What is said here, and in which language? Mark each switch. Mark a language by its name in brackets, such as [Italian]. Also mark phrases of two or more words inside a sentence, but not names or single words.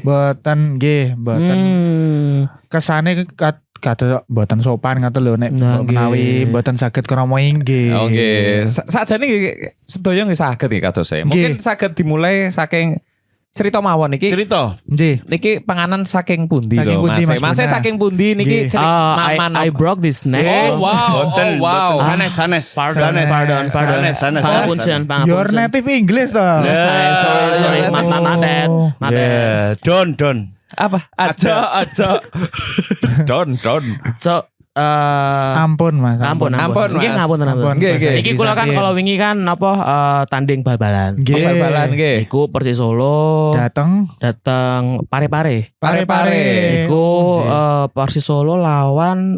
[Javanese] Mboten nggih, mboten kesane kata mboten sopan ngoten lho nek Nah, menawi nggih. mboten saged krama inggil. Oh nggih. Sakjane nggih sedaya nggih saged nggih kados saya. Mungkin saged dimulai saking cerita mawon iki. Cerita. Nggih. Niki panganan saking pundi Saking lho pundi, Mas. Mas Mas Buna? saking pundi niki maman. [English] I broke this neck. Oh, wow. [Javanese] Boten, [English] Oh, wow. [Javanese] boten. Sanes. Pardon. Sanes. Pangapunten. [English] Your native English toh. Sorry. My bad. My bad. Yeah, don. [Javanese] Apa? Aja. Don. So Ampun Mas. Ampun, Nggih Mas. ngapunten. Nggih, nggih. Iki kula kan kalau wingi kan apa tanding bal-balan. Nggih. Bal-balan nggih. Iku Persis Solo Dateng datang Pare-Pare. Pare-Pare. Iku Persis Solo lawan